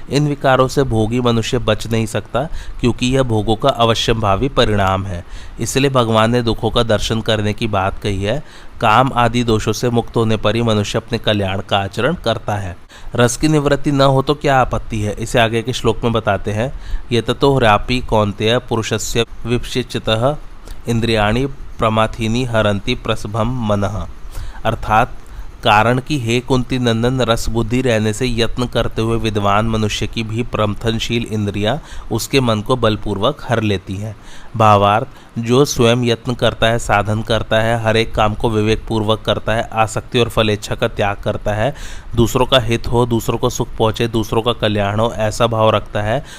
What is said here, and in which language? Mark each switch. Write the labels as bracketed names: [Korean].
[Hindi] इन विकारों से भोगी मनुष्य बच नहीं सकता क्योंकि यह भोगों का अवश्यंभावी परिणाम है। इसलिए भगवान ने दुखों का दर्शन करने की बात कही है। काम आदि दोषों से मुक्त होने पर ही मनुष्य अपने कल्याण का आचरण करता है। रस की निवृत्ति न हो तो क्या आपत्ति है, इसे आगे के श्लोक में बताते हैं। [Sanskrit] यततो ह्रापि कौन्तेय पुरुषस्य विपश्चितः इंद्रियाणि प्रमाथीनि हरन्ति प्रसभम मनः। [Hindi] अर्थात कारण कि हे कुंती नंदन, रस बुद्धि रहने से यत्न करते हुए विद्वान मनुष्य की भी प्रमथनशील इंद्रियां उसके मन को बलपूर्वक हर लेती हैं। भावार्थ, जो स्वयं यत्न करता है, साधन करता है, हर एक काम को विवेकपूर्वक करता है, आसक्ति और फलेच्छा का त्याग करता है, दूसरों का हित हो, दूसरों को सुख पहुँचे, दूसरों का कल्याण हो, ऐसा भाव रखता है